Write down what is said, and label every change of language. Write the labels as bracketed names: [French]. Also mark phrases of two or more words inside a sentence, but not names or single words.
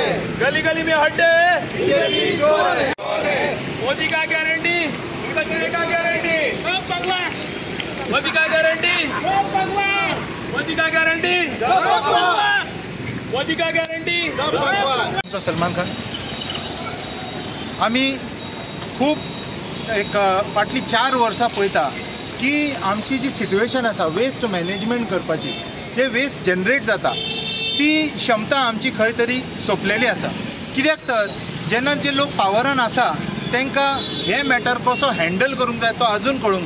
[Hindi] गली गली में हड्डे हैं, बीजेपी चोर है। मोदी का गारंटी, बचने का गारंटी, सब बकवास। मोदी का गारंटी, सब बकवास। मोदी का गारंटी, सब बकवास। मोदी का गारंटी, सब बकवास। [Konkani] सलमान खान आम्ही खूब एक फाटली 4 वर्सां पळयता की आमची जी सिट्युएशन आसा [English] waste management [Konkani] करपाची, जे [English] waste generate [Konkani] जाता ती क्षमता आमची खंय तरी सोंपलेली आसा। कित्याक तर जेन्ना जे लोक पावरान आसा तांकां हे मॅटर कसो हँडल करूंक जाय तो आजून कळूंक ना।